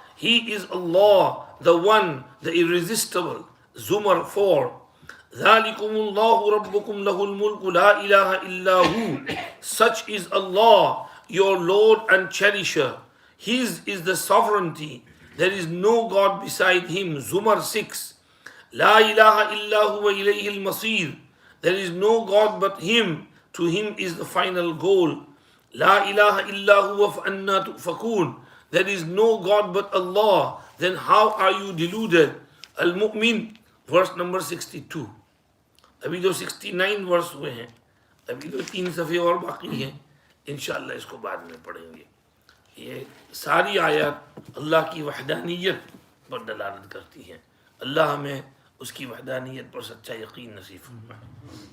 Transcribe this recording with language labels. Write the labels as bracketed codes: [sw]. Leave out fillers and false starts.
[en] He is Allah, the one, the irresistible. [ar] Zumar 4. ذَلِكُمُ اللَّهُ رَبُّكُمْ لَهُ الْمُلْكُ لَا إِلَهَ إِلَّا هُ. [en] Such is Allah, your Lord and Cherisher. His is the sovereignty. There is no God beside Him. Zumar 6. [ar] لا إله إلا هو إليه المصير. [en] There is no God but Him. To Him is the final goal. [ar] لا إله إلا هو فأنا تؤفكون. [en] There is no God but Allah. Then how are you deluded? Al-Mu'min verse number 62. [hi] अभी जो 69 वर्ष हुए हैं, अभी तो 3 सफ़े और बाकी हैं, इंशाअल्लाह इसको बाद में पढ़ेंगे। ये सारी आयत अल्लाह की वहदानियत पर दलालत करती हैं। अल्लाह हमें उसकी वहदानियत पर सच्चा यकीन नसीब फरमाए।